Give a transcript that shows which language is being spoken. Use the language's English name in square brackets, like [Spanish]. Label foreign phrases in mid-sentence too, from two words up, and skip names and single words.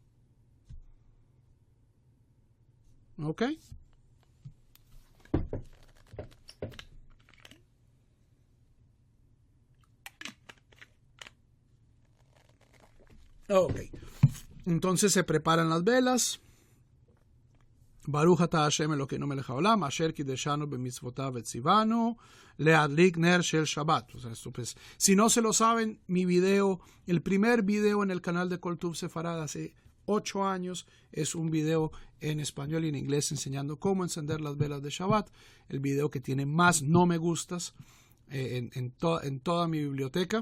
[Spanish] ¿Ok? Ok. Entonces se preparan las velas. [Hebrew] ברוך אתה השם אלוקינו מלך העולם אשר קדשנו במצותיו וצונו להדליק נר של שבת. [Spanish] O sea, esto pues, si no se lo saben, mi video, el primer video en el canal de Kol Tuv Sefarad hace 8 años, es un video en español y en inglés enseñando cómo encender las velas de Shabbat. El video que tiene más no me gustas en toda mi biblioteca.